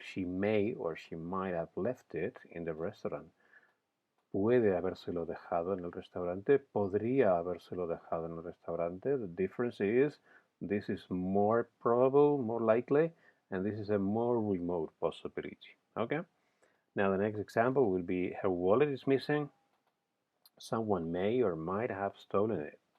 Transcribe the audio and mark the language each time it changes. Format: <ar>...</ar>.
<en>She may or she might have left it in the restaurant.</en> <es>Puede habérselo dejado en el restaurante, podría habérselo dejado en el restaurante.</es> <en>The difference is this is more probable, more likely, and this is a more remote possibility. Okay? Now the next example will be her wallet is missing. Someone may or might have stolen it.</en>